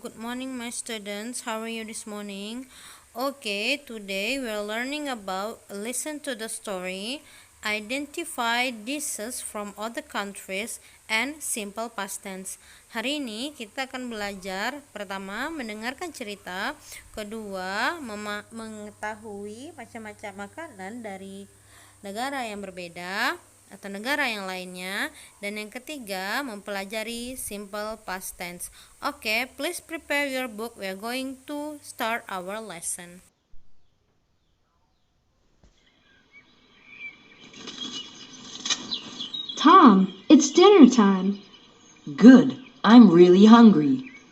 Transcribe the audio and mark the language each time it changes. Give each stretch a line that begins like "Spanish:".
English: Good morning my students. How are you this morning? Okay, today we are learning about listen to the story, identify dishes from other countries, and simple past tense.
Indonesian: Hari ini kita akan belajar pertama mendengarkan cerita, kedua mengetahui macam-macam makanan dari negara yang berbeda atau negara yang lainnya, dan yang ketiga mempelajari simple past tense.
English: Okay, please prepare your book. We are going to start our lesson. Tom, it's dinner time. Good. I'm really hungry.